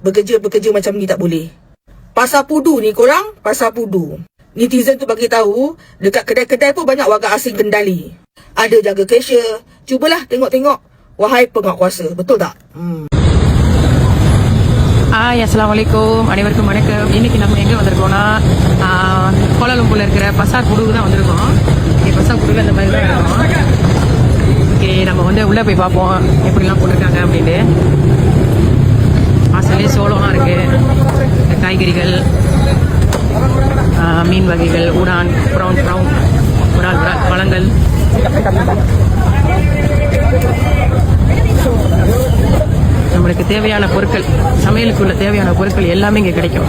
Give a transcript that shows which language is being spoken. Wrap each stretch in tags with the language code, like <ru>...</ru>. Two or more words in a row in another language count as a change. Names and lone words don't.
<ms>Bekerja-bekerja macam ni tak boleh. Pasar Pudu ni korang, Pasar Pudu. Netizen tu bagi tahu dekat kedai-kedai pun banyak warga asing kendali. Ada jaga cashier. Cubalah tengok-tengok. Wahai penguatkuasa, betul tak? Assalamualaikum,</ms> <ta>அனைவருக்கும் வணக்கம். இன்னைக்கு நம்ம எங்கே வந்திருக்கோம்னா கோலாலம்பூர்ல இருக்கிற பசார் புடுக்கு தான் வந்திருக்கோம். பசார் புடுக்கு அந்த மாதிரி தான் இருக்கும். ஓகே, நம்ம வந்து உள்ளே போய் பார்ப்போம் எப்படிலாம் போட்டிருக்காங்க அப்படின்னு. வாசல்லே சோளம்லாம் இருக்கு, காய்கறிகள், மீன் வகைகள், உடான், ப்ரௌன் உடால் பழங்கள், நம்மளுக்கு தேவையான பொருட்கள், சமையலுக்குள்ள தேவையான பொருட்கள் எல்லாமே இங்கே கிடைக்கும்.</ta>